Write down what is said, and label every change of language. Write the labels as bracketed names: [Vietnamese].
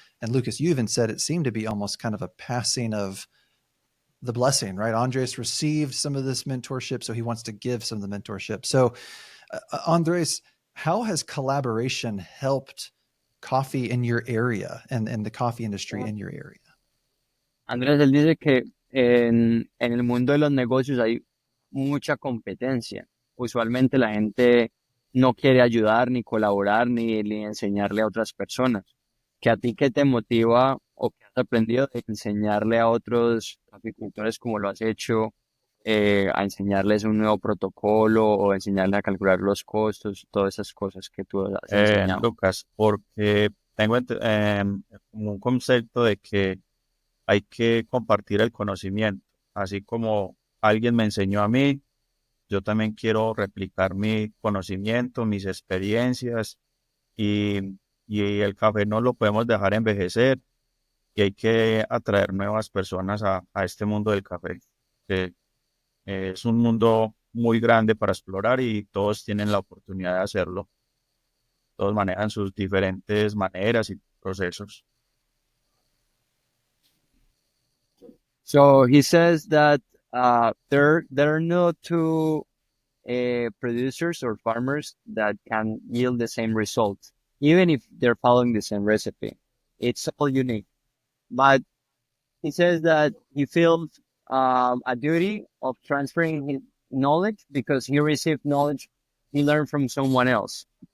[English] And Lucas, you even said it seemed to be almost kind of a passing of the blessing, right? Andres received some of this mentorship, so he wants to give some of the mentorship. So Andres, how has collaboration helped coffee in your area and the coffee industry in your area? [Spanish] Andrés, él dice que en el mundo de los negocios hay mucha competencia. Usualmente la gente no quiere ayudar, ni colaborar, ni enseñarle a otras personas. ¿Que a ti qué te motiva o qué has aprendido de enseñarle a otros apicultores como lo has hecho, a enseñarles un nuevo protocolo o enseñarles a calcular los costos, todas esas cosas que tú has enseñado? Lucas, porque tengo como un concepto de que hay que compartir el conocimiento. Así como alguien me enseñó a mí, yo también quiero replicar mi conocimiento, mis experiencias y el café no lo podemos dejar envejecer y hay que atraer nuevas personas a este mundo del café, que es un mundo muy grande para explorar y todos tienen la oportunidad de hacerlo. Todos manejan sus diferentes maneras y procesos. [English] So he says that there are no two producers or farmers that can yield the same results, even if they're following the same recipe. It's all unique. But he says that he feels a duty of transferring his knowledge because he received knowledge he learned from someone else.